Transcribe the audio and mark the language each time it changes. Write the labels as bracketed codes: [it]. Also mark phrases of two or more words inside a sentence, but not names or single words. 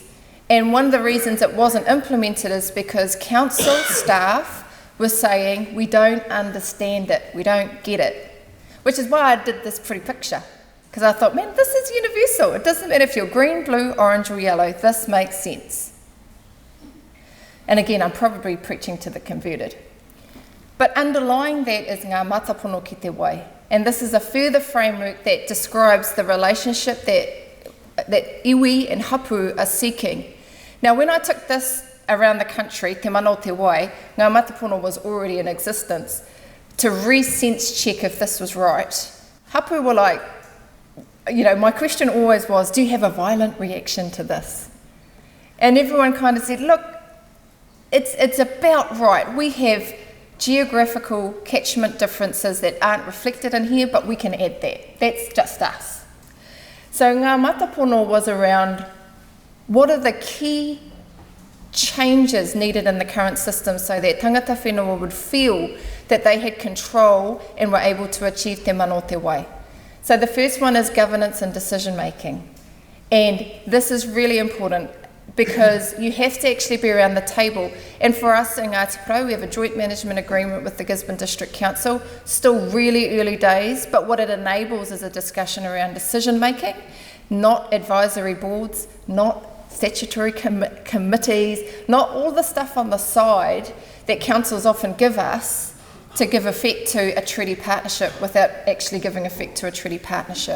[en] And one of the reasons it wasn't implemented is because council staff were saying, we don't understand it, we don't get it. Which is why I did this pretty picture. Because I thought, man, this is universal. It doesn't matter if you're green, blue, orange or yellow, this makes sense. And again, I'm probably preaching to the converted. But underlying that is [mi] ngā matapono ki te wai. [en] And this is a further framework that describes the relationship that iwi and hapu are seeking. Now, when I took this around the country, Te Mana o Te Wai, [mi] ngā matapono [en] was already in existence. To re-sense check if this was right, hapu were like, my question always was, do you have a violent reaction to this? And everyone kind of said, look, it's about right. We have geographical catchment differences that aren't reflected in here, but we can add that. That's just us. So [mi] ngā matapono [en] was around what are the key changes needed in the current system so that [mi] tangata whenua [en] would feel that they had control and were able to achieve Te Mana o Te Wai. So the first one is governance and decision making. And this is really important because you have to actually be around the table. And for us in Ngāti Porou, we have a joint management agreement with the Gisborne District Council, still really early days, but what it enables is a discussion around decision making, not advisory boards, not statutory committees, not all the stuff on the side that councils often give us to give effect to a treaty partnership without actually giving effect to a treaty partnership.